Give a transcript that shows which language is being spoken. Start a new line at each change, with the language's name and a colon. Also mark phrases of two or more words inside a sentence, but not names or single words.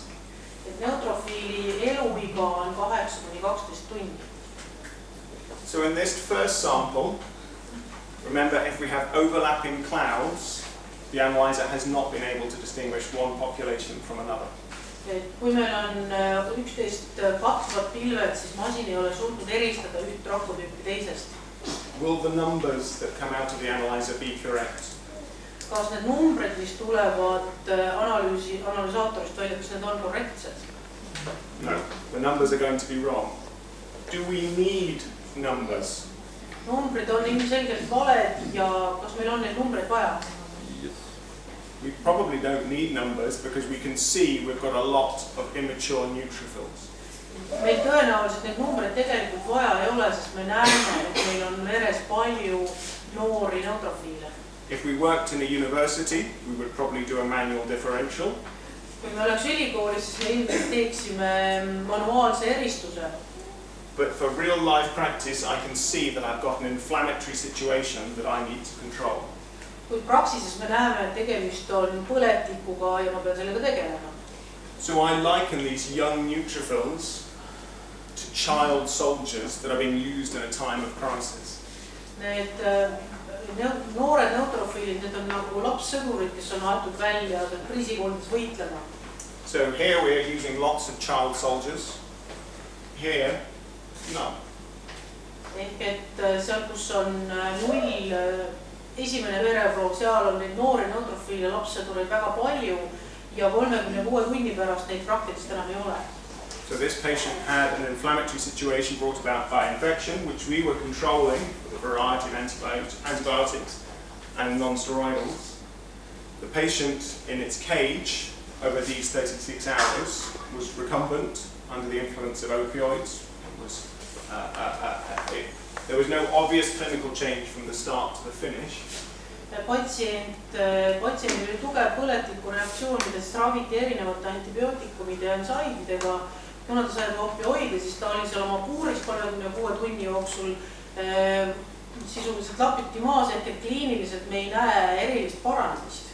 Estonian: Et neutrofiili eluiga on 8 kuni 12 tundi.
English: So in this first sample, remember, if we have overlapping clouds, the analyzer has not been able to distinguish one population from another.
Estonian: Et kui meil on 11 katvad pilved, siis masin ei ole suutnud eristada üht rakutüüpi teisest.
English: Will the numbers that come out of the analyzer be correct?
Estonian: Kas need numbrid, mis tulevad analüsaatorist välja, kas need on korrektsed?
English: No, the numbers are going to be wrong. Do we need numbers?
Estonian: Numbrid on ilmselgelt valed ja kas meil on neid numbreid vaja?
English: We probably don't need numbers because we can see we've got a lot of immature neutrophils.
Estonian: Meil tõenäoliselt neid numbreid tegelikult vaja ei ole, sest me näeme, et meil on veres palju noori neutrofiile.
English: If we worked in a university, we would probably do a manual differential.
Estonian: Kui me oleks ülikoolis, siis me ilmselt teeksime manuaalse eristuse.
English: But for real life practice, I can see that I've got an inflammatory situation that I need to control.
Estonian: Kui praksises me näeme, et tegemist on põletikuga ja ma pean sellega tegelema.
English: So I liken these young neutrophils to child soldiers that are being used in a time of crisis.
Estonian: Need noored neutrofiilid, need on nagu lapssõdurid, kes on aetud välja kriisikoldes võitlema.
English: So here we are using lots of child soldiers. Here, no.
Estonian: Ehk et seal, kus on 0 esimene vereproov, seal on neid noori neutrofiile lapssõdureid väga palju ja 36 tunni pärast neid praktiliselt enam ei ole.
English: So this patient had an inflammatory situation brought about by infection, which we were controlling with a variety of antibiotics and non-steroidals. The patient in its cage over these 36 hours was recumbent under the influence of opioids. There was no obvious clinical change from the start to the finish.
Estonian: Patsiendil oli tugev põletiku reaktsioon, millest raviti erinevate antibiootikumide ja ensaididega. Kuna ta sai opioide, siis ta oli seal oma puuris 36 tunni jooksul sisuliselt lapiti maas, et kliiniliselt me ei näe erilist paranemist.